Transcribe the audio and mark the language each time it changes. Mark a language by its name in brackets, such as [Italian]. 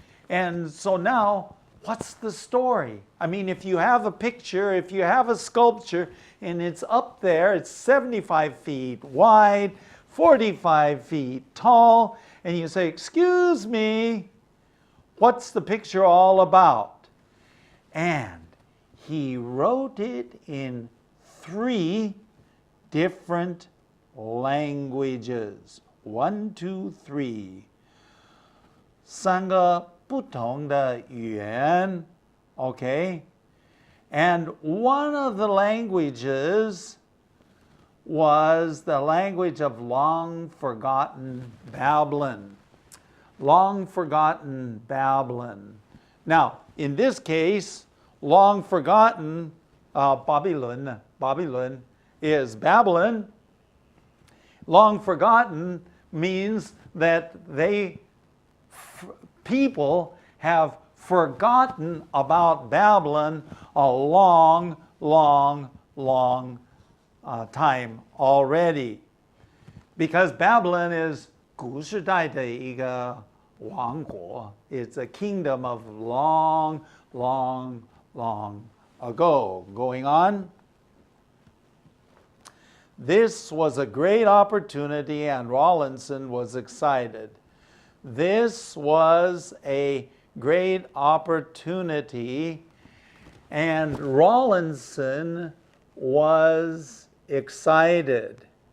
[English] And so now, what's the story? I mean, if you have a picture, if you have a sculpture, and it's up there, it's 75 feet wide, 45 feet tall, and you say, excuse me, what's the picture all about? And he wrote it in 3 different languages. 1, 2, 3. [Chinese] 3个不同的语言, [English] okay? And one of the languages was the language of long forgotten Babylon. Long forgotten Babylon. Now, in this case, long forgotten Babylon is Babylon. Long forgotten means that people have forgotten about Babylon a long, long, long time already. Because Babylon is [Chinese] 古时代的一个王国. [English] It's a kingdom of long, long, long ago. Going on. This was a great opportunity, and Rawlinson was excited. This was a great opportunity, and Rawlinson was excited.